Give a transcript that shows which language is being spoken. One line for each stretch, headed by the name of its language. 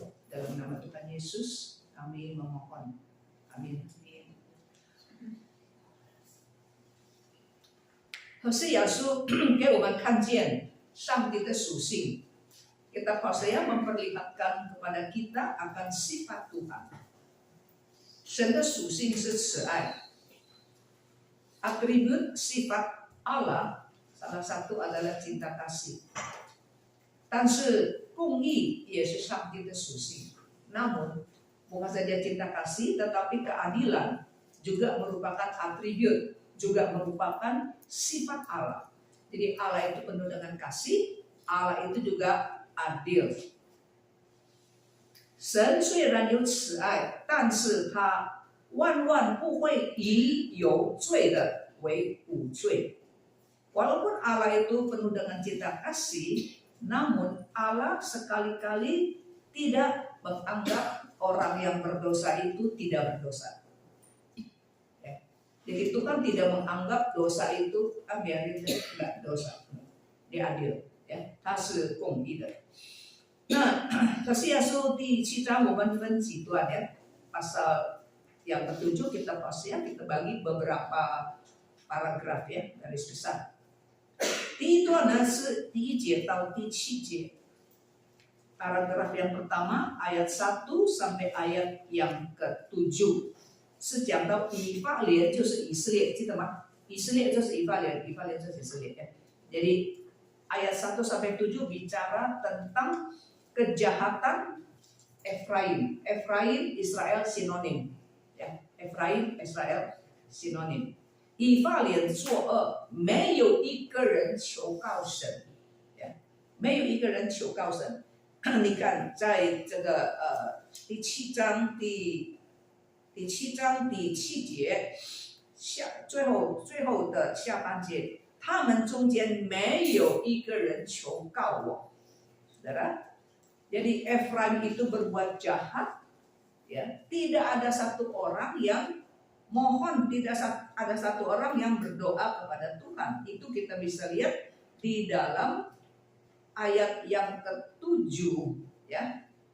Indonesian: Dalam nama Tuhan Yesus kami memohon. Amin.
Chinese: Hosea 书给我们看见上帝的属性。
Indonesian: Kitab Hosea memperlihatkan kepada kita akan sifat Tuhan.
Chinese: 神的属性是慈爱。
Indonesian: Atribut sifat Allah salah satu adalah cinta kasih.
Chinese: 但是公义也是上帝的属性.
Indonesian: Namun bukan saja cinta kasih, tetapi keadilan juga merupakan atribut, juga merupakan sifat Allah. Jadi Allah itu penuh dengan kasih, Allah itu juga adil.
Chinese: 神虽然有慈爱，但是他万万不会以有罪的为无罪.
Indonesian: Walaupun Allah itu penuh dengan cinta kasih, namun Allah sekali-kali tidak menganggap orang yang berdosa itu tidak berdosa. Ya. Jadi Tuhan tidak menganggap dosa itu biarin deh, enggak dosa. Dia adil, ya.
Chinese: 他是公义的. Nah, 可是耶稣第7章我们分几段ya.
Indonesian: Pasal yang ke-7 kita bagi beberapa paragraf ya, garis besar.
Chinese: 第一段呢是第1节到第7节.
Indonesian: Paragraf yang pertama ayat 1 sampai ayat yang ke-7
Chinese: 是讲到以法莲就是以色列，记得吗？以色列就是以法莲，以法莲就是以色列ya.
Indonesian: Jadi ayat 1 sampai 7 bicara tentang kejahatan Efraim. Efraim Israel sinonim ya. Efraim Israel sinonim.
Chinese: 以法莲作恶，没有一个人求告神，没有一个人求告神。你看，在这个第7章第7节最后的下半节，他们中间没有一个人求告我， saudara.
Indonesian: Jadi Efraim itu berbuat jahat, ya. Tidak ada satu orang yang mohon, tidak ada satu orang yang berdoa kepada Tuhan. Itu kita bisa lihat di dalam ayat yang ke-7 ya.